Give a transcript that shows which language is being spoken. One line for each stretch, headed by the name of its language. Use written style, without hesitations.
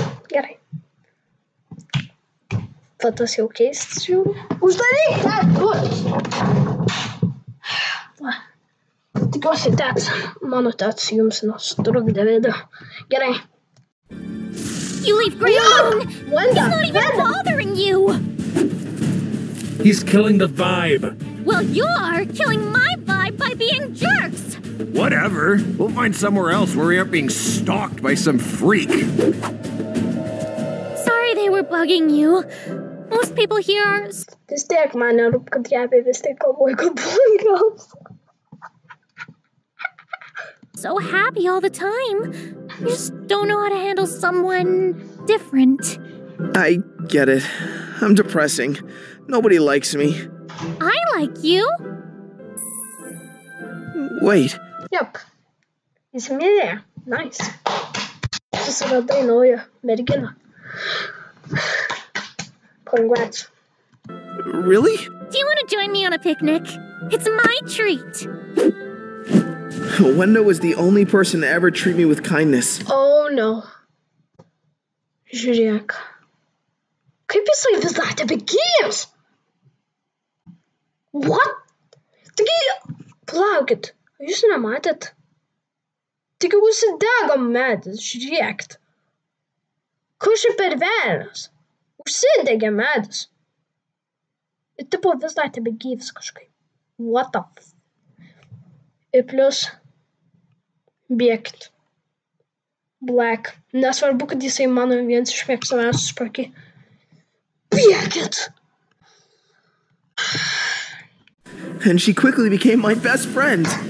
Lithuanian: Gerai. Va tas jau keistas žiūri. Uždaryk tą duris. Va. Tikiuosi mano tets jums nesutrukdė video. Gerai.
English: You leave Gray alone! Wenda, He's not even bothering you! He's killing the vibe. Well, you're killing my vibe by being jerks! Whatever. We'll find somewhere else where we aren't being stalked by some freak. Sorry they were bugging you. Most people here are
Lithuanian: Vis tiek man nerūp, kad Gabė vis tiek galvoja, kad blogas.
English: so happy all the time. You just don't know how to handle someone different. I get it. I'm depressing. Nobody likes me. I like you. Wait.
Lithuanian: Yep. Įsimylėjo. Nice. Susiradai naują merginą.
English: Congrats. Really? Do you want to join me on a picnic? It's my treat. Wenda was the only person to ever treat me with kindness.
Lithuanian: Oh no. Žiūrėk. Kaip jisai vis dar tebegyvas? What? Taigi, plaukit, jūs nematėt? Taigi užsidego medis, žiūrėkit. Kas čia per velnias? Užsidegė medis. Ir tipo vis dar tebegyvas kažkaip.
English: What the f...
Lithuanian: Ir plus, bėkit. Black. Nesvarbu, kad jisai mano vienas iš mėgstamiausių Sprunky. Bėkit!
English: And she quickly became my best friend.